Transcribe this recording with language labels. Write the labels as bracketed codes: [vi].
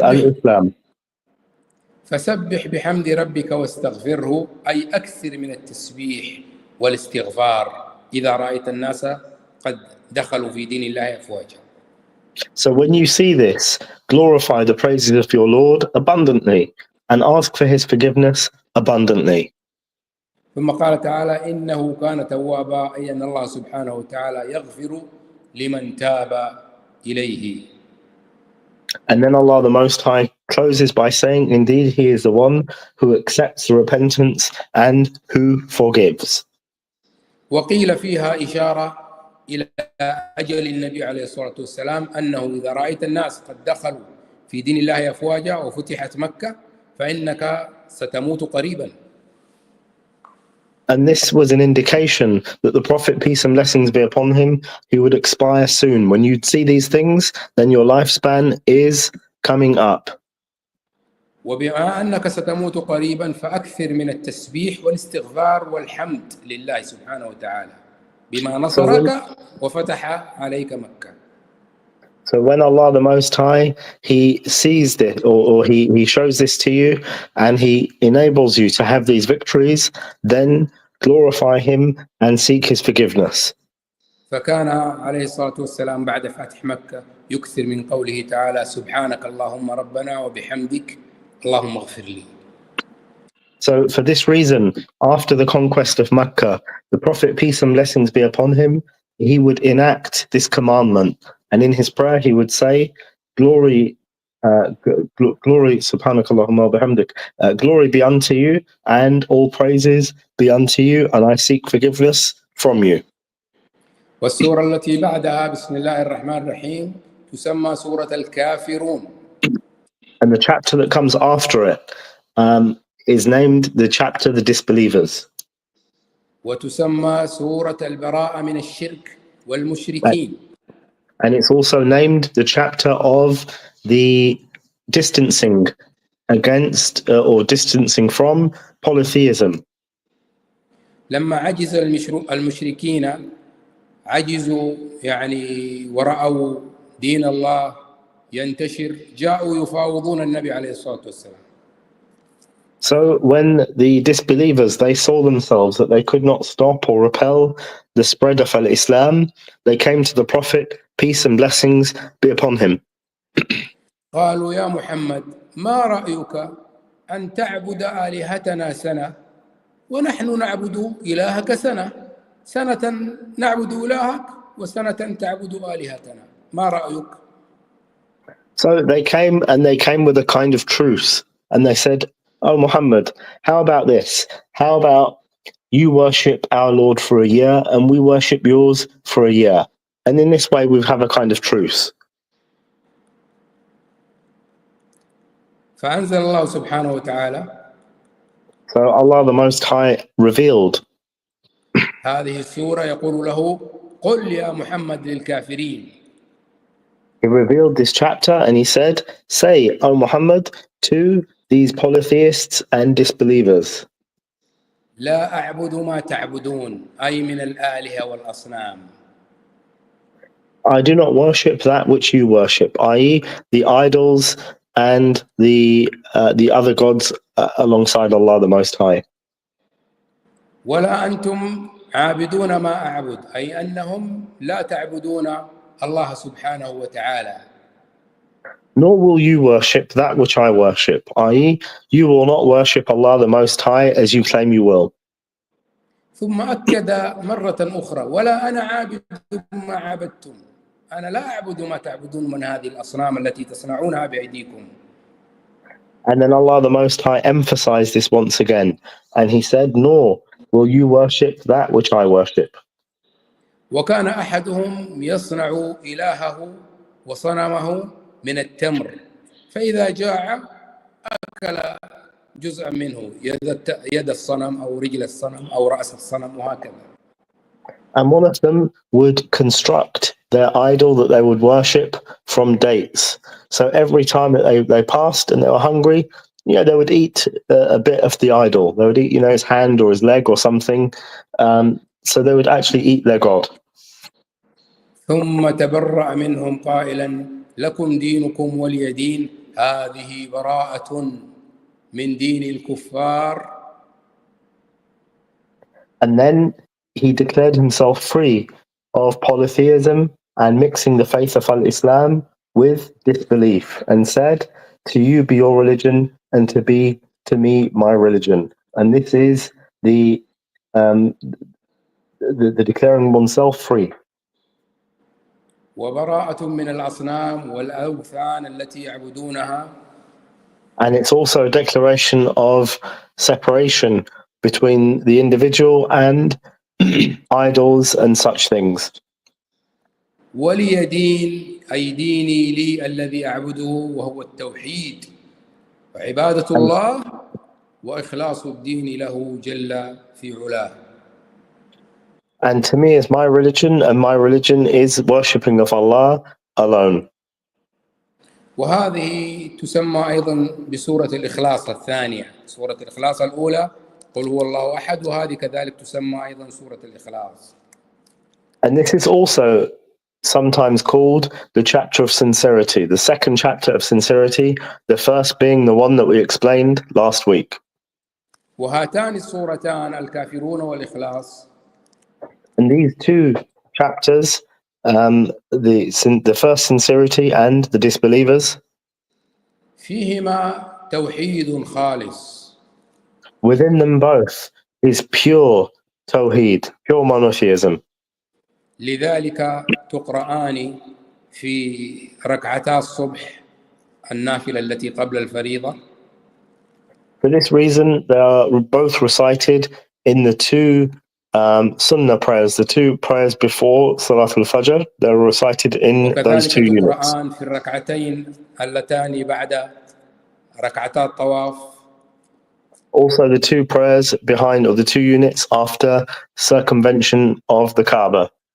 [ar] فسبح [en] Al-Islam. [ar] فسبح بحمد ربك واستغفره، أي أكثر من التسبيح والاستغفار إذا رأيت الناس قد دخلوا في دين الله أفواجا. [en] So when you see this, glorify the praises of your Lord abundantly and ask for his forgiveness abundantly. [ar] ثم قال تعالى إنه كان توابا، أي أن الله سبحانه وتعالى يغفر لمن تاب إليه. [en] And then Allah the Most High closes by saying, indeed, he is the one who accepts the repentance and who forgives. [ar] وقيل فيها إشارة إلى أجل النبي عليه الصلاة والسلام، أنه إذا رأيت الناس قد دخلوا في دين الله أفواجا وفتحت مكة فإنك ستموت قريبا. [en] And this was an indication that the Prophet, peace and blessings be upon him, he would expire soon. When you'd see these things, then your lifespan is coming up. [ar] وبما أنك ستموت قريبا فأكثر من التسبيح والاستغفار والحمد لله سبحانه وتعالى بما نصرك وفتح عليك مكة. [en] So when Allah the Most High, he sees this, or he shows this to you, and he enables you to have these victories, then glorify him and seek his forgiveness. [ar] فكان عليه الصلاة والسلام بعد فتح مكة يكثر من قوله تعالى سبحانك اللهم ربنا وبحمدك اللهم اغفر لي. [en] So for this reason, after the conquest of Mecca, the Prophet, peace and blessings be upon him, he would enact this commandment. And in his prayer, he would say, glory, [ar] subhanakallahumma wa bihamdik, [en] glory be unto you, and all praises be unto you, and I seek forgiveness from you. [ar] والسورة التي بعدها بسم الله الرحمن الرحيم تسمى سورة الكافرون. [en] And the chapter that comes after it is named the chapter The Disbelievers. [ar] وتسمى سورة البراءة من الشرك والمشركين. [en] And it's also named the chapter of the distancing against or distancing from polytheism. [ar] لما عجز المشركين عجزوا يعني ورأوا دين الله ينتشر جاءوا يفاوضون النبي عليه الصلاة والسلام. [en] So when the disbelievers, they saw themselves that they could not stop or repel the spread of al-Islam, they came to the Prophet, peace and blessings be upon him. [ar] قالوا يا محمد ما رأيك أن تعبد آلهتنا سنة ونحن نعبد إلهك سنة نعبد إلهك وسنة تعبد آلهتنا ما رأيك؟ [en] So they came with a kind of truce, and they said, oh Muhammad, how about this? How about you worship our Lord for a year and we worship yours for a year? And in this way we have a kind of truce. [ar] فأنزل الله سبحانه وتعالى. [en] So Allah the Most High revealed. [ar] هذه السورة يقول له قل يا محمد للكافرين. [en] He revealed this chapter and he said, say, O Muhammad, to these polytheists and disbelievers. [ar] لا أعبد ما تعبدون أي من الآلهة والأصنام. [en] I do not worship that which you worship, i.e. the idols and the other gods alongside Allah the Most High. [ar] ولا أنتم عابدون ما أعبد أي أنهم لا تعبدون الله سبحانه وتعالى. [en] Nor will you worship that which I worship, i.e. you will not worship Allah the Most High as you claim you will. [ar] ثم أكد مرة أخرى ولا أنا عابد ما عبدتم أنا لا أعبد ما تعبدون من هذه الأصنام التي تصنعونها بأيديكم. [en] And then Allah the Most High emphasized this once again, and he said, nor will you worship that which I worship. [ar] وكان أحدهم يصنع إلهه وصنمه من التمر فإذا جاع أكل جزءا منه يد الصنم أو رجل الصنم أو رأس الصنم وهكذا. [en] And one of them would construct their idol that they would worship from dates. So every time that they passed and they were hungry, they would eat a bit of the idol. They would eat, his hand or his leg or something. So they would actually eat their god. [ar] ثم تبرأ منهم قائلا لكم دينكم ولي دين هذه براءة من دين الكفار. [en] And then he declared himself free of polytheism and mixing the faith of al-Islam with disbelief, and said, to you be your religion, and to me my religion. And this is the declaring oneself free. [ar] وبراءة من الأصنام والأوثان التي يعبدونها. [en] And it's also a declaration of separation between the individual and idols and such things. [ar] ولي دين أي ديني لي الذي أعبده وهو التوحيد وعبادة الله وإخلاص الدين له جل في علاه. [en] And to me is my religion, and my religion is worshipping of Allah alone. [ar] وهذه تسمى أيضا بسورة الإخلاص الثانية. سورة الإخلاص الأولى قل هو الله أحد، وهذه كذلك تسمى أيضا سورة الإخلاص. [en] And this is also sometimes called the chapter of sincerity, the second chapter of sincerity, the first being the one that we explained last week. [ar] وهاتان السورتان الكافرون والإخلاص. [en] And these two chapters, the first sincerity and the disbelievers, [ar] فيهما توحيد خالص. [en] within them both is pure tawheed, pure monotheism. [ar] لذلك تقرآن في ركعتا الصبح النافلة التي قبل الفريضة. [en] For this reason, they are both recited in the two sunnah prayers, the two prayers before Salat al-Fajr. They're recited in those two units. [ar] القرآن في الركعتين اللتان بعد ركعتا الطواف. [en] Also, the two prayers behind, or the two units after circumvention of the Kaaba.